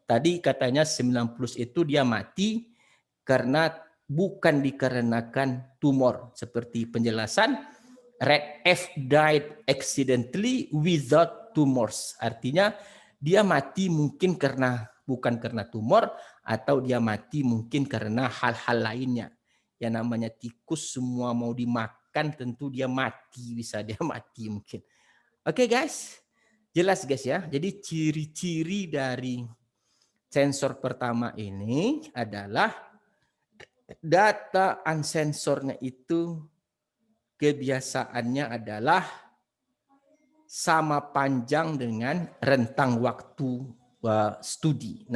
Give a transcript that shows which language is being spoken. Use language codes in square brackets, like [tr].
[id] Tadi katanya 9 plus itu dia mati karena bukan dikarenakan tumor. Seperti penjelasan, [en] red F died accidentally without tumors. [id] Artinya dia mati mungkin bukan karena tumor, atau dia mati mungkin karena hal-hal lainnya. Yang namanya tikus semua mau dimakan tentu dia mati, bisa dia mati mungkin. Oke guys, jelas guys ya. Jadi ciri-ciri dari sensor pertama ini adalah data unsensornya itu kebiasaannya adalah sama panjang dengan rentang waktu studi.